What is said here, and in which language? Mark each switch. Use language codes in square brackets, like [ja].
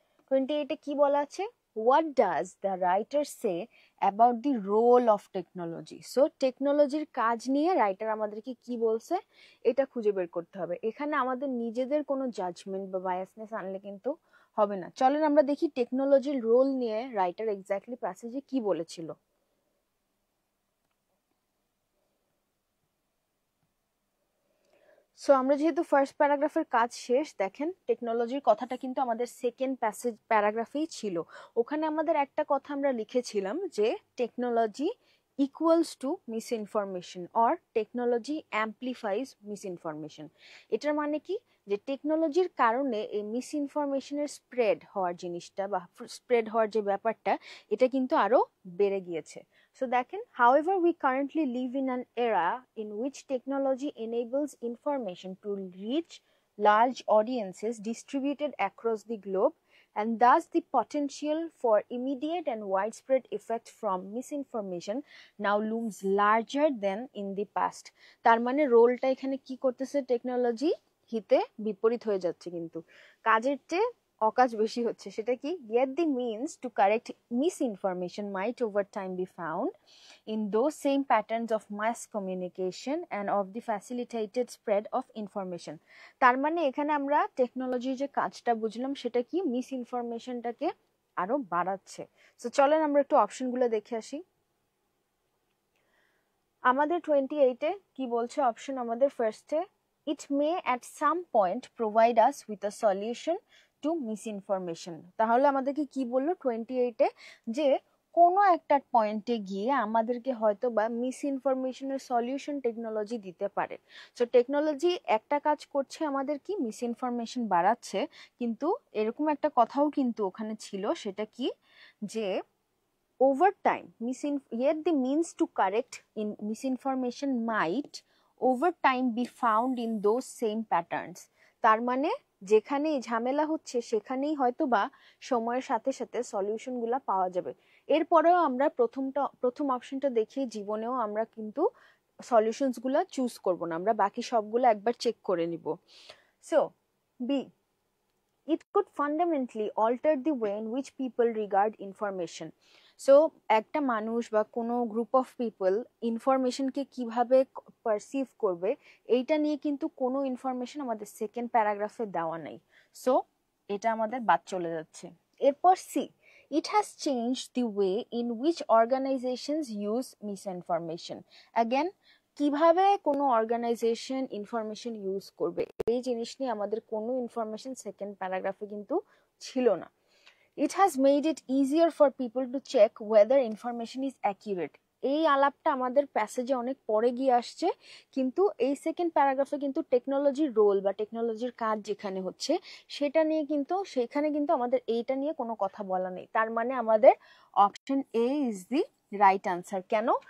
[bn] 28-এ কি বলা আছে, [en] what does the writer say about the role of technology? [bn] So টেকনোলজির কাজ নিয়ে রাইটার আমাদেরকে কি বলছে এটা খুঁজে বের করতে হবে। এখানে আমাদের নিজেদের কোনো জাজমেন্ট বা বায়াসনেস আনলে কিন্তু হবে না। চলেন আমরা দেখি টেকনোলজির রোল নিয়ে রাইটার এক্স্যাক্টলি প্যাসেজে কি বলেছিল। সো আমরা যেহেতু ফার্স্ট প্যারাগ্রাফের কাজ শেষ, দেখেন টেকনোলজির কথাটা কিন্তু আমাদের সেকেন্ড প্যারাগ্রাফেই ছিল। ওখানে আমাদের একটা কথা আমরা লিখেছিলাম যে technology equals to miss information or technology অ্যাম্পলিফাইজ miss information. এটার মানে কি, যে টেকনোলজির কারণে এই মিস ইনফরমেশনের স্প্রেড হওয়ার জিনিসটা বা স্প্রেড হওয়ার যে ব্যাপারটা এটা কিন্তু আরো বেড়ে গিয়েছে। সো দেখেন, [en] however we currently live in an era in which technology enables information to reach large audiences distributed across the globe, and thus the potential for immediate and widespread effect from misinformation now looms larger than in the past. [bn] তার মানে রোলটা এখানে কি করতেছে, technology হিতে বিপরীত হয়ে যাচ্ছে, কিন্তু কাজের চেয়ে অকাজ বেশি হচ্ছে। সেটা কি, [en] yet the means to correct misinformation might over time be found in those same patterns of mass communication and of the facilitated spread of information. [bn] তার মানে এখানে আমরা টেকনোলজির যে কাজটা বুঝলাম সেটা কি, মিস ইনফরমেশনটাকে আরো বাড়াচ্ছে। সো চলেন আমরা একটু অপশনগুলো দেখে আসি। আমাদের 28-এ কি বলছে অপশন, আমাদের ফার্স্টে, [en] it may at some point provide us with a solution to misinformation। [bn] তাহলে আমাদেরকে কি বললো 28-এ, যে কোনো একটা পয়েন্টে গিয়ে আমাদেরকে হয়তো বা মিস ইনফরমেশনের সলিউশন টেকনোলজি দিতে পারে। সো টেকনোলজি একটা কাজ করছে, আমাদের কি মিস ইনফরমেশন বাড়াচ্ছে, কিন্তু এরকম একটা কথাও কিন্তু ওখানে ছিল, সেটা কি, যে [en] over time yet the means to correct in misinformation might over time be found in those same patterns। [bn] তার মানে যেখানেই ঝামেলা হচ্ছে সেখানেই হয়তো বা সময়ের সাথে সাথে সলিউশন গুলা পাওয়া যাবে। এরপরেও আমরা প্রথম অপশনটা দেখি, জীবনেও আমরা কিন্তু সলিউশনস গুলা চুজ করব না, আমরা বাকি সবগুলো একবার চেক করে নিব। So B, [en] it could fundamentally alter the way in which people regard information। [bn] So একটা মানুষ বা কোনো গ্রুপ অফ পিপল ইনফরমেশনকে কিভাবে পারসিভ করবে, এইটা নিয়ে কিন্তু কোনো ইনফরমেশন আমাদের সেকেন্ড প্যারাগ্রাফে দেওয়া নেই। সো এটা আমাদের বাদ চলে যাচ্ছে। এরপর C, [en] it has changed the way in which organizations use misinformation। [bn] again, কিভাবে কোনো অর্গানাইজেশন ইনফরমেশন ইউজ করবে এই জিনিস নিয়ে আমাদের কোনো ইনফরমেশন সেকেন্ড প্যারাগ্রাফে কিন্তু ছিল না। [en] It has made it easier for people to check whether information is accurate। [bn] এই আলাপটা আমাদের প্যাসেজে অনেক পরে গিয়ে আসছে, কিন্তু এই সেকেন্ড প্যারাগ্রাফে কিন্তু টেকনোলজির রোল বা টেকনোলজির কাজ যেখানে হচ্ছে সেটা নিয়ে কিন্তু, সেখানে কিন্তু আমাদের এইটা নিয়ে কোনো কথা বলা নেই। তার মানে আমাদের option A is the right answer. কেন?